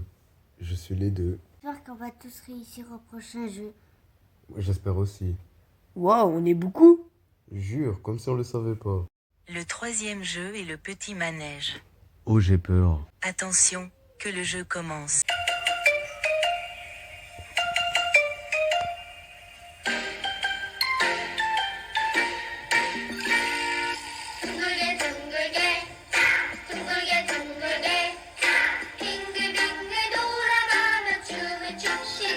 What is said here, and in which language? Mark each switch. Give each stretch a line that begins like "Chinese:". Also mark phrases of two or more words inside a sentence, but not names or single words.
French: Je suis les deux. J'espère qu'on va tous réussir au prochain jeu. J'espère aussi. Waouh, on est beaucoup. Jure, comme si on le savait pas. Le troisième jeu est le petit manège. Oh, j'ai peur. Attention, que le jeu commence.
Korean: 둥글게 둥글게 둥글게 둥글게 빙글빙글 돌아가며 춤을 춥시다.